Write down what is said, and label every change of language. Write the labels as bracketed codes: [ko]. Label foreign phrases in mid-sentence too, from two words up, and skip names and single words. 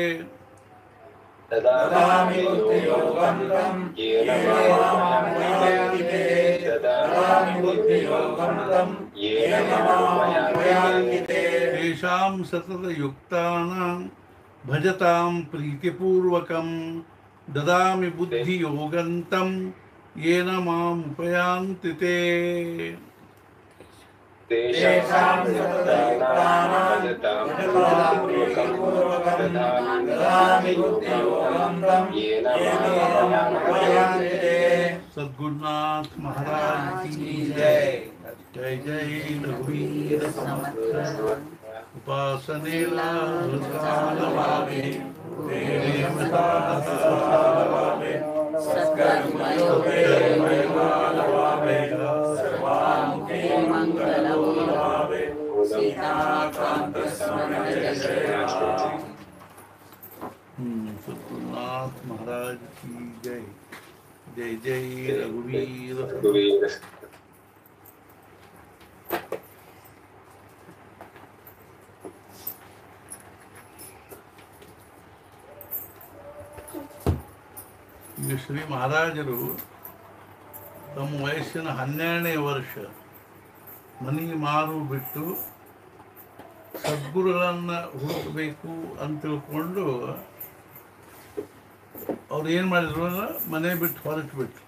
[sa] ತೇಷಾಂ ಸತತಯುಕ್ತಾನಾಂ ಭಜತಾಂ ಪ್ರೀತಿಪೂರ್ವಕಂ ದದಾಮಿ ಬುದ್ಧಿ ಯೋಗಂ ತಂ ಯೇನ ಮಾಂ ಉಪಯಾಂತಿ ತೇ [hi] सद्गुरुनाथ महाराज की जय जय [mr] जय रघुवीर समर्थ उपासनेला भावे प्रेम भावे सत्कर्मयोगे भावे सर्वामुखे मंगलो भावे सीताकांत स्मरण जय [hi] सद्गुरुनाथ महाराज की जय जय जय रघुवीर [kn] ಈಗ ಶ್ರೀ ಮಹಾರಾಜರು ತಮ್ಮ ವಯಸ್ಸಿನ 12ನೇ ವರ್ಷ ಮನೆ ಮಾರು ಬಿಟ್ಟು ಸದ್ಗುರುಗಳನ್ನು ಹುಡುಕಬೇಕು ಅಂತ ತಿಳ್ಕೊಂಡು ಅವ್ರು ಏನು ಮಾಡಿದ್ರು ಅಂದ್ರೆ ಮನೆ ಬಿಟ್ಟು ಹೊರಟು ಬಿಟ್ರು.